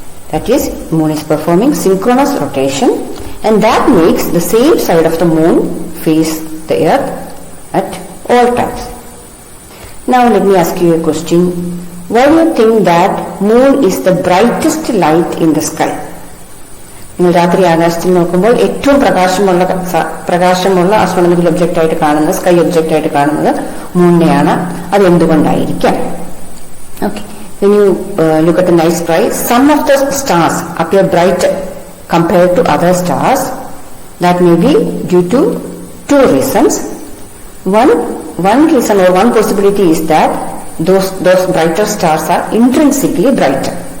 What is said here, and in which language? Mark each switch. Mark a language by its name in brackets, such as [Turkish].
[English] That is, moon is performing synchronous rotation and that makes the same side of the moon face the Earth at all times. Now let me ask you a question. Why do you think that moon is the brightest light in the sky? [Malayalam] നിങ്ങൾ രാത്രി ആകാശത്തിൽ നോക്കുമ്പോൾ ഏറ്റവും പ്രകാശമുള്ള astronomical object ആയിട്ട് കാണുന്നത്, sky object ആയിട്ട് കാണുന്നത് മൂണിനെയാണ്. അത് എന്തുകൊണ്ടായിരിക്കാം? [English] Okay, when you look at the night sky, some of the stars appear brighter compared to other stars. That may be due to two reasons. One reason or one possibility is that those brighter stars are intrinsically brighter.